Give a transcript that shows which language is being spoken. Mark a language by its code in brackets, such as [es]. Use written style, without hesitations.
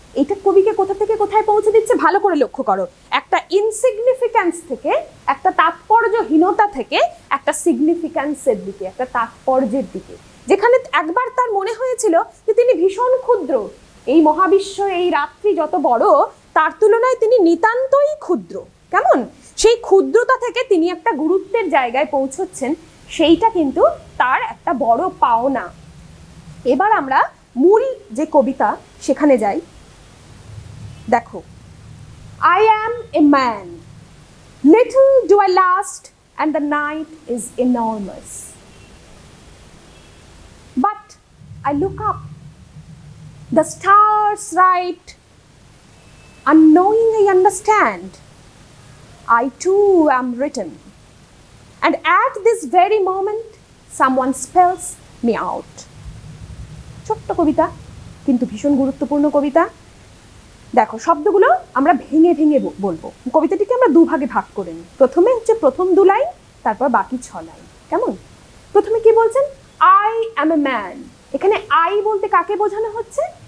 [bn] এইটা কবিকে কোথা থেকে কোথায় পৌঁছে দিচ্ছে ভালো করে লক্ষ্য করো। একটা ইনসিগনিফিক্যান্স থেকে, একটা তাৎপর্যহীনতা থেকে একটা সিগনিফিক্যান্সের দিকে, একটা তাৎপর্যের দিকে, যেখানে একবার তার মনে হয়েছিল যে তিনি ভীষণ ক্ষুদ্র, এই মহাবিশ্ব, এই রাত্রি যত বড়, তার তুলনায় তিনি নিতান্তই ক্ষুদ্র। কেমন? সেই ক্ষুদ্রতা থেকে তিনি একটা গুরুত্বের জায়গায় পৌঁছচ্ছেন, সেইটা কিন্তু তার একটা বড় পাওনা। এবার আমরা মূল যে কবিতা সেখানে যাই। [en] দেখো, I am a man, little do I last and the night is enormous, but I look up, the stars right, unknowing I understand, I too am written, and at this very moment someone spells me out. [bn] ছোট্ট কবিতা, কিন্তু ভীষণ গুরুত্বপূর্ণ কবিতা। দেখো শব্দগুলো আমরা ভেঙে ভেঙে বলবো। কবিতাটিকে আমরা দুভাগে ভাগ করে নিই। প্রথমে হচ্ছে প্রথম 2 লাইন, তারপর বাকি 6 লাইন। কেমন? প্রথমে কি বলছেন? [en] I am a man, [bn] এখানে আই বলতে কাকে বোঝানো হচ্ছে?